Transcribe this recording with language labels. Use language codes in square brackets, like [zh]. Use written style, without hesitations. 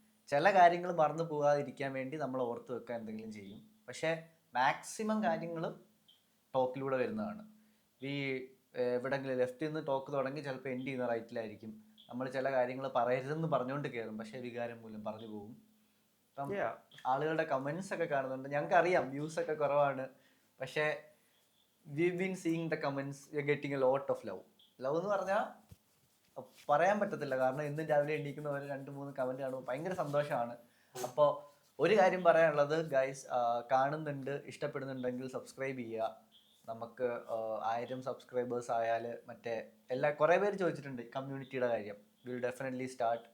[ml] ചില കാര്യങ്ങൾ മറന്നു പോകാതിരിക്കാൻ വേണ്ടി നമ്മൾ ഓർത്ത് വെക്കാൻ എന്തെങ്കിലും ചെയ്യും. പക്ഷേ മാക്സിമം കാര്യങ്ങളും ടോക്കിലൂടെ വരുന്നതാണ്. ഈ എവിടെങ്കിലും ലെഫ്റ്റിൽ നിന്ന് ടോക്ക് തുടങ്ങി ചിലപ്പോൾ എൻഡ് ചെയ്യുന്ന റൈറ്റിലായിരിക്കും. നമ്മൾ ചില കാര്യങ്ങൾ പറയരുതെന്ന് പറഞ്ഞുകൊണ്ട് കയറും, പക്ഷേ വികാരം മൂലം പറഞ്ഞു പോകും. അപ്പം ആളുകളുടെ കമൻസ് ഒക്കെ കാണുന്നുണ്ട്. ഞങ്ങൾക്കറിയാം വ്യൂസ് ഒക്കെ കുറവാണ്, പക്ഷേ [en] we've been seeing the comments, we're getting a lot of love [ml] എന്ന് പറഞ്ഞാൽ പറയാൻ പറ്റത്തില്ല. കാരണം ഇന്നും രാവിലെ എണീക്കുന്നവർ 2-3 കമൻറ്റ് കാണുമ്പോൾ ഭയങ്കര സന്തോഷമാണ്. അപ്പോൾ ഒരു കാര്യം പറയാനുള്ളത്, ഗൈസ് കാണുന്നുണ്ട്, ഇഷ്ടപ്പെടുന്നുണ്ടെങ്കിൽ സബ്സ്ക്രൈബ് ചെയ്യുക. നമുക്ക് 1000 സബ്സ്ക്രൈബേഴ്സ് ആയാൽ കുറേ പേര് ചോദിച്ചിട്ടുണ്ട് കമ്മ്യൂണിറ്റിയുടെ കാര്യം. [en] Will definitely start.